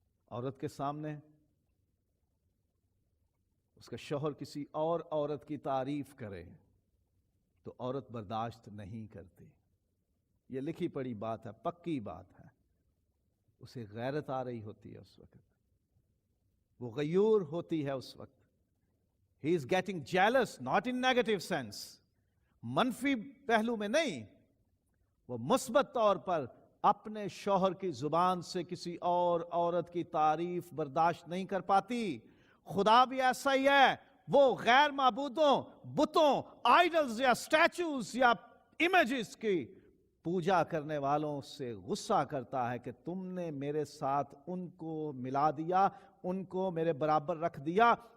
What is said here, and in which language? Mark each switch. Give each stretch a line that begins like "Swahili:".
Urdu: عورت کے سامنے اس کا شوہر کسی اور عورت کی تعریف کرے تو عورت برداشت نہیں کرتی. یہ لکھی پڑی بات ہے, پکی بات ہے. اسے غیرت آ رہی ہوتی ہے اس وقت, وہ غیور ہوتی ہے اس وقت.
English: He is getting jealous, not in negative sense.
Urdu: منفی پہلو میں نہیں, وہ مثبت طور پر اپنے شوہر کی زبان سے کسی اور عورت کی تعریف برداشت نہیں کر پاتی. خدا بھی ایسا ہی ہے, وہ غیر معبودوں, بتوں, آئیڈلز یا سٹیچوز یا امیجز کی پوجا کرنے والوں سے غصہ کرتا ہے کہ تم نے میرے ساتھ ان کو ملا دیا, ان کو میرے برابر رکھ دیا.